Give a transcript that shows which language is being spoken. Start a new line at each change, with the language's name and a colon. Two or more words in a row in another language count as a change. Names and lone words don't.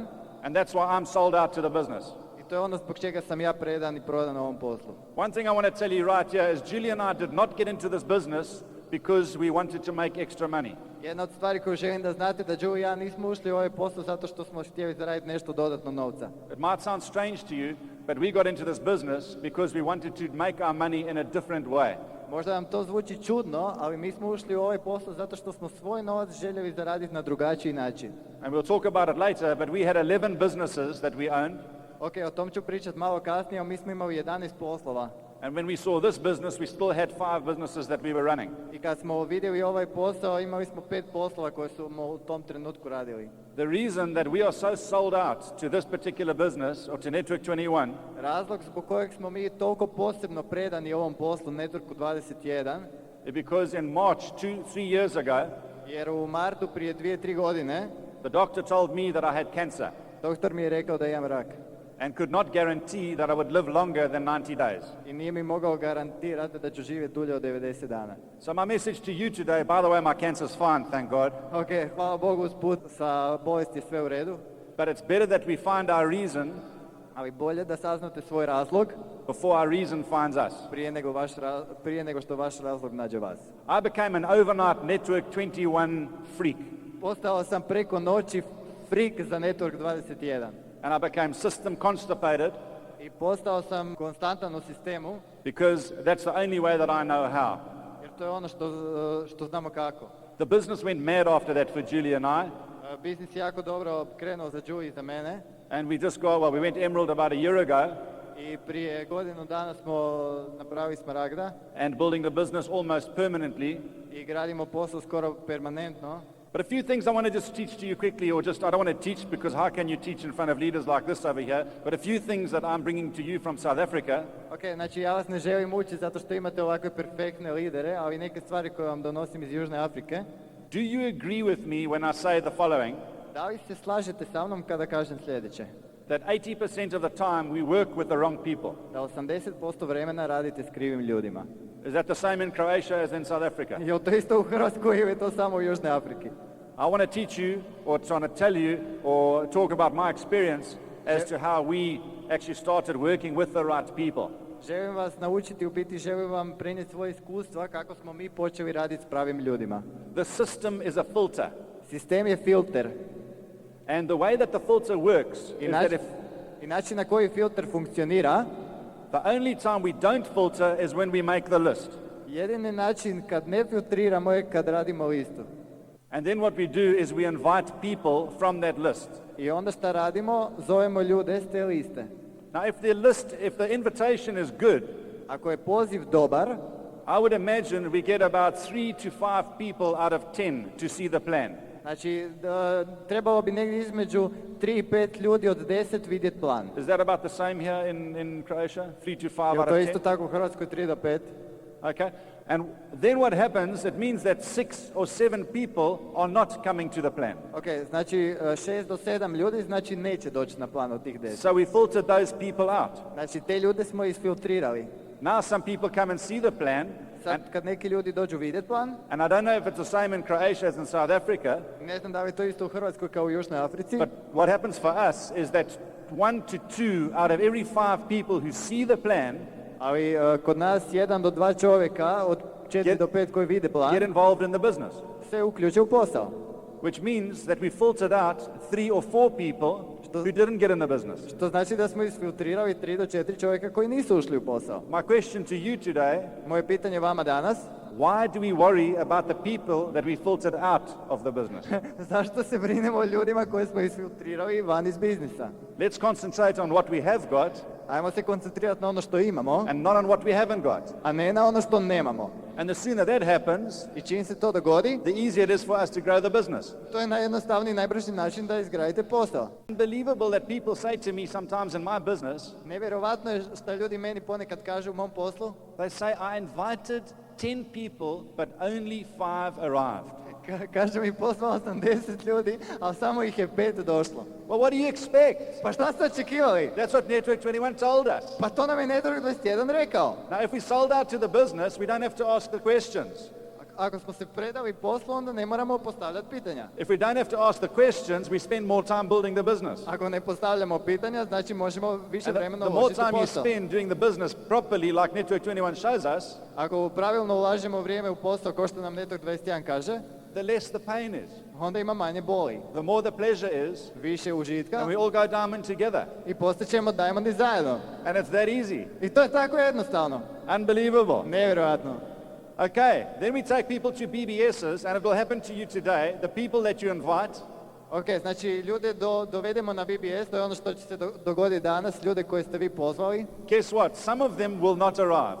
English: And that's why I'm sold out to the business.
Croatian: I to je ono zbog čega sam ja predan i prodan ovom poslu.
English: One thing I want to tell you right here is Julie and I did not get into this business because we wanted to make extra money.
Croatian: Jedna od stvari koju želim da znate da Joe i ja nismo ušli u ovaj posao zato što smo htjeli zaraditi nešto dodatno novca.
English: It might sound strange to you, but we got into this business because we wanted to make our money in a different way.
Croatian: Možda vam to zvuči čudno, ali mi smo ušli u ovaj posao zato što smo svoj novac željeli zaraditi na drugačiji način.
English: And we'll talk about it later, but we had 11 businesses that we owned.
Croatian: Ok, o tom ću pričati malo kasnije, ali mi smo imali 11 poslova.
English: And when we saw this business, we still had 5 businesses that we were running.
Croatian: I kad smo vidjeli ovaj posao, imali smo 5 poslova koje smo u tom trenutku radili.
English: The reason that we are so sold out to this particular business, or to Network 21,
Croatian: Razlog zbog kojeg smo mi toliko posebno predani ovom poslu, Networku 21,
English: is because in March 2-3 years ago,
Croatian: jer u martu prije 2-3 godine
English: the doctor told me that I had cancer
Croatian: doktor mi je rekao da imam rak.
English: and could not guarantee that I would live longer than 90 days.
Croatian: I nije mi mogao garantirati da ću živjeti dulje od 90 dana.
English: So my message to you today, by the way, my cancer's fine, thank God.
Croatian: Ok, hvala Bogu usput, sa bolesti je sve u redu,
English: But it's better that we find our reason
Croatian: ali bolje da saznate svoj razlog
English: before our reason finds us.
Croatian: prije nego što vaš razlog nađe vas.
English: I became an overnight Network 21 freak,
Croatian: Postao sam preko noći freak za Network 21
English: and I became system constipated
Croatian: i postao sam konstantan u sistemu,
English: because that's the only way that I know how.
Croatian: jer to je ono što znamo kako.
English: The business went mad after that for Julie and I,
Croatian: Biznis je jako dobro krenuo za Joe i za mene
English: and we just we went emerald about a year ago,
Croatian: i prije godinu dana smo napravili Smaragda
English: and building the business almost permanently.
Croatian: i gradimo posao skoro permanentno.
English: But a few things I want to just teach to you quickly, or just, I don't want to teach because how can you teach in front of leaders like this over here, but a few things that I'm bringing to you from South Africa.
Croatian: Ok, znači ja vas ne želim učiti zato što imate ovakve perfektne lidere, ali neke stvari koje vam donosim iz Južne Afrike.
English: Do you agree with me when I say the following?
Croatian: Da li se slažete sa mnom kada kažem sljedeće?
English: That 80% of the time we work with the wrong people.
Croatian: Da 80% vremena radite s krivim ljudima.
English: Is that the same in Croatia as in South Africa?
Croatian: Je li to isto u Hrvatskoj ili je to samo u Južnoj Afriki?
English: I want to teach you, or trying to tell you, or talk about my experience as to how we actually started working with the right people.
Croatian: Želim vas naučiti, u biti želim vam prenijeti svoje iskustva kako smo mi počeli raditi s pravim ljudima.
English: The system is a filter.
Croatian: Sistem je filter.
English: And the way that the filter works is that
Croatian: I način na koji filter funkcionira,
English: the only time we don't filter is when we make the list.
Croatian: jedini način kad ne filtriramo je kad radimo listu.
English: And then what we do is we invite people from that list.
Croatian: I onda šta radimo? Zovemo ljude s te liste.
English: Now if the invitation is good,
Croatian: Ako je poziv dobar,
English: I would imagine we get about 3 to 5 people out of 10 to see the plan.
Croatian: znači trebalo bi negdje između 3 i 5 ljudi od 10 vidjeti plan.
English: Is that about the same here in Croatia? 3 to 5
Croatian: Je
English: out
Croatian: to
English: of
Croatian: isto
English: 10?
Croatian: tako u Hrvatskoj 3 do 5?
English: Okay. And then what happens, it means that 6 or 7 people are not coming to the plan.
Croatian: Ok, znači 6 do 7 ljudi znači neće doći na plan od tih 10.
English: So we filtered those people out.
Croatian: Znači te ljude smo isfiltrirali.
English: Now some people come and see the plan,
Croatian: Sad kad neki ljudi dođu vidjeti plan,
English: and I don't know if it's the same in Croatia as in South Africa,
Croatian: ne znam da li je to isto u Hrvatskoj kao u Južnoj Africi,
English: but what happens for us is that 1 to 2 out of every 5 people who see the plan
Croatian: ali kod nas 1 do 2 čovjeka od 4 do 5 koji vide plan
English: get involved in the business,
Croatian: se uključe u posao.
English: which means that we filtered out 3 or 4 people who didn't get in the business.
Croatian: Što znači da smo isfiltrirali 3 do 4 čovjeka koji nisu ušli u posao.
English: My question to you today,
Croatian: Moje pitanje vama danas,
English: why do we worry about the people that we filtered out of the business?
Croatian: zašto se brinemo o ljudima koje smo isfiltrirali van iz biznisa?
English: Let's concentrate on what we have got
Croatian: Ajmo se koncentrirati na ono što imamo,
English: and not on what we haven't got.
Croatian: a ne na ono što nemamo.
English: And the sooner that happens,
Croatian: I čim se to dogodi,
English: the easier it is for us to grow the business.
Croatian: to je najjednostavniji i najbrži način da izgradite posao.
English: Unbelievable that people say to me sometimes in my business,
Croatian: Nevjerovatno je što ljudi meni ponekad kažu u mom poslu,
English: they say, I invited 10 people, but only 5 arrived.
Croatian: Kaže mi poslao sam 10 ljudi, ali samo ih je 5 došlo.
English: Well, what do you expect?
Croatian: Pa šta ste očekivali?
English: That's what Network 21 told us.
Croatian: Pa to nam je Network 21 rekao.
English: Now, if we sold out to the business, we don't have to ask the questions.
Croatian: Ako smo se predali poslu, onda ne moramo postavljati pitanja.
English: If we don't have to ask the questions, we spend more time building the business.
Croatian: Ako ne postavljamo pitanja, znači možemo više
English: And the
Croatian: vremena
English: more
Croatian: uložiti u
English: time you
Croatian: posao.
English: spend doing the business properly, like Network 21 shows us,
Croatian: Ako pravilno ulažemo vrijeme u posao, kao što nam Network 21 kaže,
English: the less the pain is.
Croatian: onda ima manje boli,
English: The more the pleasure is,
Croatian: više užitka
English: and we all go diamond together.
Croatian: i postaćemo diamondi zajedno.
English: And it's that easy.
Croatian: I to je tako jednostavno.
English: Unbelievable.
Croatian: Nevjerojatno.
English: Okay, then we take people to BBSs, and it will happen to you today. The people that you invite,
Croatian: Ok, znači ljude dovedemo na BBS, to je ono što će se dogoditi danas, ljude koje ste vi pozvali.
English: guess what? Some of them will not arrive.